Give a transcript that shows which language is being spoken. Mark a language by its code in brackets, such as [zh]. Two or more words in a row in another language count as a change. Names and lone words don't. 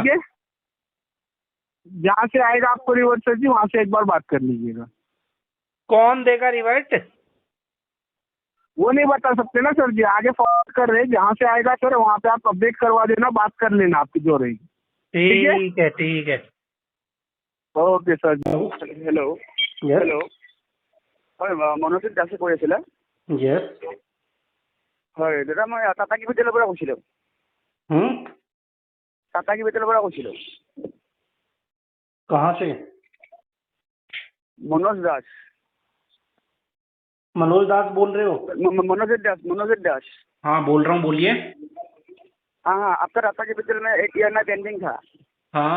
[hi] ठीक है, जहाँ से आएगा आपको रिवर्ट सर जी, वहाँ से एक बार बात कर लीजिएगा। कौन देगा रिवर्ट? वो नहीं बता सकते ना सर जी, आगे फॉरवर्ड कर रहे हैं, जहाँ से आएगा सर वहाँ पे आप अपडेट करवा देना, बात कर लेना आपकी जो रहेगी। ठीक है, ठीक है। ओके सर जी। हेलो [as] হেল্ল' হয় মনোজিত দাসে কৈ আছিলে? यस। হয় দাদা, মই টাটা কেপিটেলৰ পৰা কৈছিলোঁ। টাটা কেপিটেলৰ পৰা কৈছিলোঁ। [hi] कहाँ से? मनोज दास। मनोज दास बोल रहे हो? मनोजित दास। हाँ, बोल रहा हूँ, बोलिए। हाँ, आपका टाटा कैपिटल में एक [en] EMI pending [hi] था। हाँ।